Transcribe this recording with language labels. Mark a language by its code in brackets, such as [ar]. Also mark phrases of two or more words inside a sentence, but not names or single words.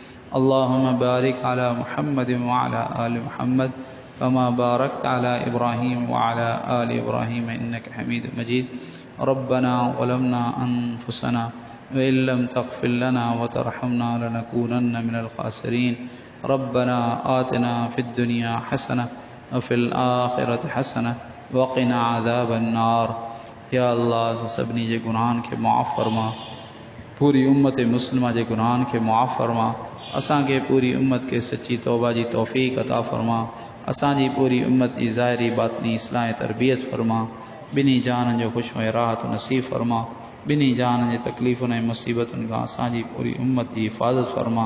[ar] اللهم بارك على محمد وعلى آل محمد كما باركت على إبراهيم وعلى آل إبراهيم إنك حميد مجيد. ربنا ظلمنا أنفسنا وإن لم تغفر لنا وترحمنا لنكونن من الخاسرين. ربنا آتنا في الدنيا حسنة وفي الآخرة حسنة وقنا عذاب النار. [sd] या अल्लाह सभिनी जे गुनाहन खे माफ़ फरमा, पूरी उम्मत मुस्लिमा जे गुनाहन खे माफ़ फरमा, असांखे पूरी उम्मत के सच्ची तौबा जी तौफ़ीक़ अता फरमा, असांजी पूरी उम्मत जी ज़ाहिरी बातिनी इस्लाह तरबियत फरमा, बिनी जान जो ख़ुश व राहत नसीब फरमा, बिनी जान जे तकलीफ़ुनि ऐं मुसीबतुनि खां असांजी पूरी उम्मत जी हिफ़ाज़त फरमा।